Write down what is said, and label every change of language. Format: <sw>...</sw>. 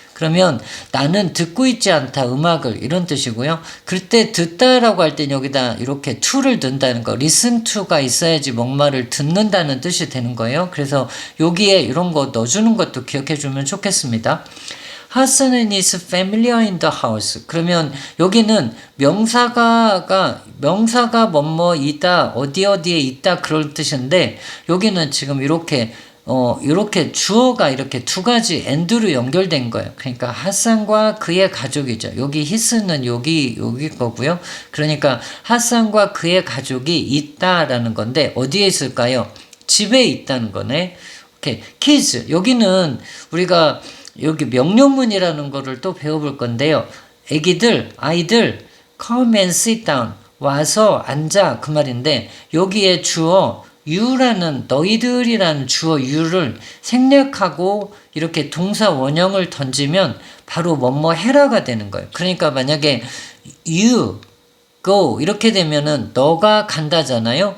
<ko>그러면 나는 듣고 있지 않다 음악을 이런 뜻이고요. 그때 듣다라고 할 땐 여기다 이렇게 to를 넣는다는 거 listen to가 있어야지 뭔가를 듣는다는 뜻이 되는 거예요. 그래서 여기에 이런 거 넣어주는 것도 기억해 주면 좋겠습니다.</ko> <en>Hassan and his family are in the house.</en> <ko>그러면 여기는 명사가 뭐뭐 있다 어디에 있다 그럴 뜻인데 여기는 지금 이렇게 주어가 이렇게 두 가지 and로 연결된 거예요. 그러니까 하산과 그의 가족이죠. 여기 his는 여기 거고요. 그러니까 하산과 그의 가족이 있다라는 건데 어디에 있을까요? 집에 있다는 거네. 오케이. kids. 여기는 우리가 여기 명령문이라는 거를 또 배워볼 건데요. 아이들</ko> <en>come and sit down.</en> <ko>와서 앉아 그 말인데 여기에 주어 you라는 너희들이라는 주어 you를 생략하고 이렇게 동사 원형을 던지면 바로 뭐뭐 해라가 되는 거예요. 그러니까 만약에</ko> <en>you go</en> <ko>이렇게 되면은 너가 간다잖아요.</ko>